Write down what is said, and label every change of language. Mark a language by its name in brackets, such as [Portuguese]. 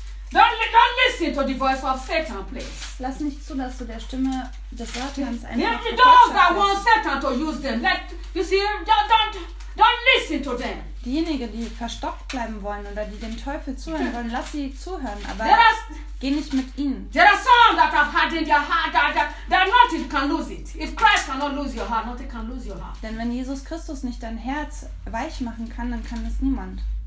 [English] Don't listen to the voice of Satan, please. [German] Lass nicht zu, dass du der Stimme des Satans einfach [English] those that want Satan to use them, let you see, don't listen to them. [German] Diejenigen, die verstockt bleiben wollen oder die dem Teufel zuhören wollen, lass sie zuhören, aber geh nicht mit ihnen. [English] There are some that have had in their heart that nothing can lose it. If Christ cannot lose your heart, nothing can lose your heart. [German] Denn wenn Jesus Christus nicht dein Herz weich machen kann, dann kann es niemand.